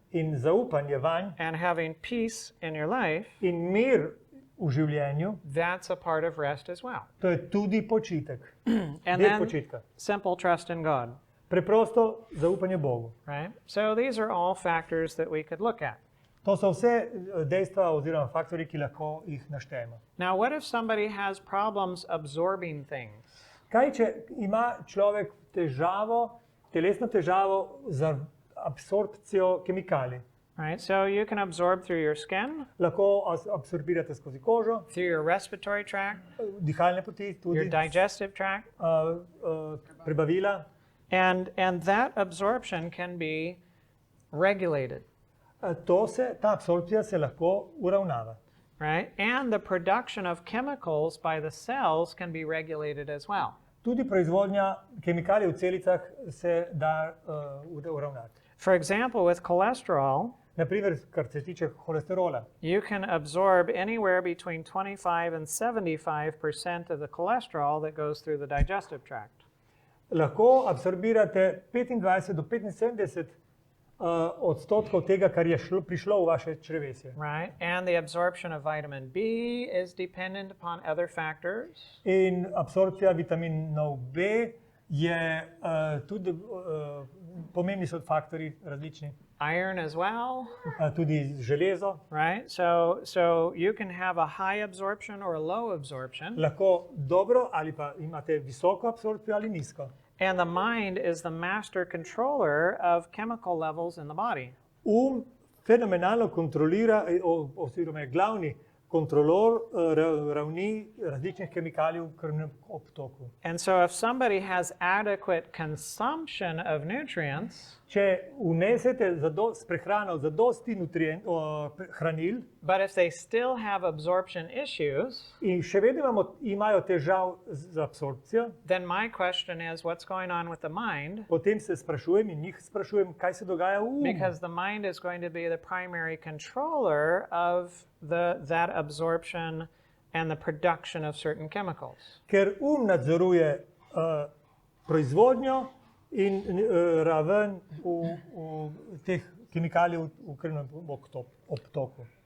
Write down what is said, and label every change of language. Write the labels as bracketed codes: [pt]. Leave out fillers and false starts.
[sl] in zaupanje vanj [en] and having peace in your life, [sl] in mir v življenju, [en] that's a part of rest as well. [sl] to je tudi počitek. [en] And [sl] Del [en] then [sl] počitka. [en] simple trust in God, [sl] Preprosto zaupanje Bogu. [en] right? So these are all factors that we could look at. [sl] To so vse dejstva oziroma faktorji, ki lahko jih naštejemo. [en] Now, what if somebody has problems absorbing things? [sl] Kaj, če ima človek težavo, telesno težavo za absorpcijo kemikalij? [en] Right, so you can absorb through your skin, [sl] Lahko absorbirate skozi kožo, [en] through your respiratory tract, [sl] dihalne poti, [en] your [sl] tudi [en] digestive tract, [sl] prebavila. [en] and that absorption can be regulated, [sl] Ta absorpcija se lahko uravnava. [en] right? And the production of chemicals by the cells can be regulated as well. [sl] Tudi proizvodnja kemikalij v celicah se da uravnati. [en] For example, with cholesterol, [sl] Naprimer, kar se tiče holesterola. [en] you can absorb anywhere between 25 and 75% of the cholesterol that goes through the digestive tract. [sl] Lahko absorbirate 25 do 75 odstotkov tega, kar je prišlo v vaše črevesje. [en] Right, and the absorption of vitamin B is dependent upon other factors. [sl] In absorpcija vitaminov B je tudi pomembni so faktorji različni, [en] Iron as well, [sl] tudi železo. [en] right? So you can have a high absorption or a low absorption, [sl] Lahko dobro ali pa imate visoko absorpcijo ali nizko. [en] and the mind is the master controller of chemical levels in the body. [sl] Fenomenalno kontrolira oziroma je glavni kontrolor ravni različnih kemikalij v krvnem obtoku. [en] And so if somebody has adequate consumption of nutrients, [sl] Če vnesete s prehrano zadosti hranil [en] but if they still have absorption issues, [sl] in še vedno imajo težav z absorpcijo, [en] then my question is what's going on with the mind? [sl] potem se sprašujem in njih sprašujem, kaj se dogaja v umu. [en] Because the mind is going to be the primary controller of that absorption and the production of certain chemicals. [sl] Ker nadzoruje proizvodnjo in raven v teh kemikalij v krvnem obtoku.